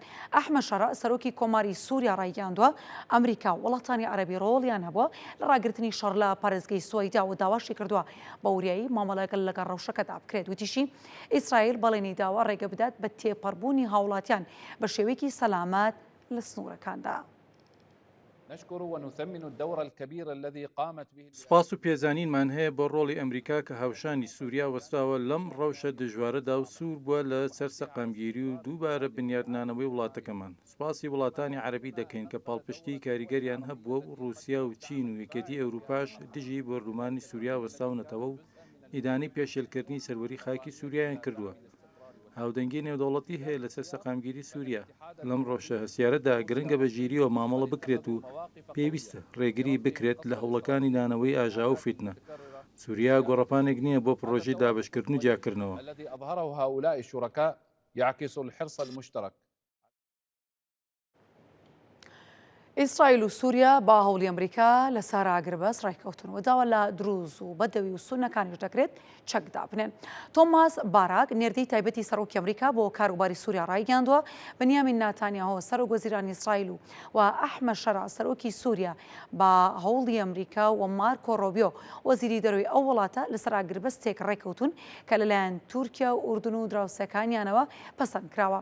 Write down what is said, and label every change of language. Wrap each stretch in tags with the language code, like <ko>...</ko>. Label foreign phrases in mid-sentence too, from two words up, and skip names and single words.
<ckb>ئەحمەد شەرە سەرۆکی کۆماری سووریا ڕایگەاندووە ئەمریکا وڵاتانی عەرەبی ڕۆڵیان هەبووە لە ڕاگررتنی شەڕ لە پارێزگای سوێدا و داواشی کردووە بە وریایی مامەڵەگەل لەگەڵ ڕەوشەکەدا بکرێت. وتیشی ئیسرائیل بەڵێنی داوا ڕێگە بدات بە تێپەڕبوونی هاوڵاتیان بە شێوەیەکی سەلامەت لە سنوورەکاندا.</ckb> <ar>نشكر ونثمن الدور الكبير الذي قامت به.</ar> <ckb>سپاس و پێزانینمان هەیە بۆ ڕۆڵی ئەمریکا کە هاوشانی سووریا وەستاوە لەم ڕەوشە دژوارەدا و سوور بووە لە سەر سەقامگیری و دووبارە بنیادنانەوەی وڵاتەکەمان. سپاسی وڵاتانی عەرەبی دەکەین کە پاڵپشتی کاریگەریان هەبووە و رووسیا و چین و یەکێتی ئەوروپاش دژی بۆڕوومانی سووریا وەستاونەتەوە و ئیدانی پێشێلکردنی سەروەری خاکی سووریایان کردووە. هاودەنگی نێودەوڵەتی هەیە لەسەر سەقامگیری سووریا. لەم ڕۆژە هەسیارەدا گرنگە بە ژیریەوە مامەڵە بکرێت و پێویستە ڕێگری بکرێت لە هەوڵەکانی دانەوەی ئاژا و فیتنە. سووریا گۆڕەپانێک نییە بۆ پرۆژەی دابشکردن و جیاکردنەوە.</ckb> <ar>الذي أظهره هؤلاء الشركاء يعكس الحرص المشترك.</ar> <ckb>ئیسرائیل و سووریا با هەوڵی ئەمریکا لە ساراگربەس ڕێککەوتنەوە داوە لە دروز و بەدەوی و سونەکانیش دەکرێت چەکدا بنێن. تۆماس باراک نێردەی تایبەتی سەرۆکی ئەمریکا بۆ کاروباری سووریا ڕایگەاندووە بەنیامین ناتانیاهۆ سەرۆک وەزیرانی ئیسرائیل و ئەحمەد شەرع سەرۆکی سووریا با هەوڵی ئەمریکا و مارکۆ ڕۆبیۆ وەزیری دەرەوەی ئەو وڵاتە لە سەراگربەستێک ڕێککەوتون کە لەلایەن تورکیا و ئوردون و دراوسەکانیانەوە پەسەند کراوە.</ckb>